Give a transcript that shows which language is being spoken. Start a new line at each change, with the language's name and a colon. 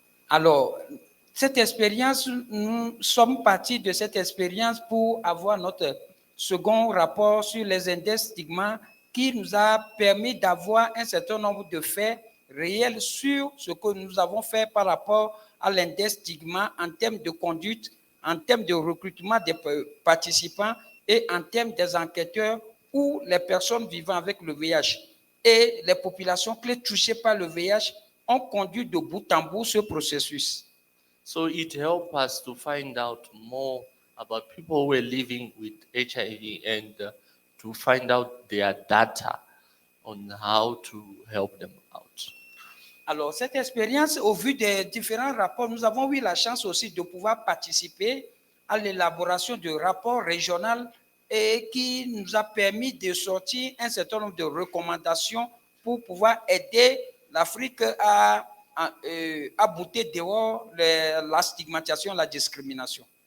French: Alors, cette expérience, nous sommes partis de cette expérience pour avoir notre second rapport sur les index stigma qui nous a permis d'avoir un certain nombre de faits réels sur ce que nous avons fait par rapport à l'index stigma en termes de conduite, en termes de recrutement des participants et en termes des enquêteurs ou les personnes vivant avec le VIH. Et les populations clés touchées par le VIH ont conduit de bout en bout ce processus.
English: So it helped us to find out more about people who were living with HIV and to find out their data on how to help them out.
French: Alors, cette expérience, au vu des différents rapports, nous avons eu la chance aussi de pouvoir participer à l'élaboration de rapports régionaux et qui nous a permis de sortir un certain nombre de recommandations pour pouvoir aider l'Afrique à bouter dehors la stigmatisation, la discrimination.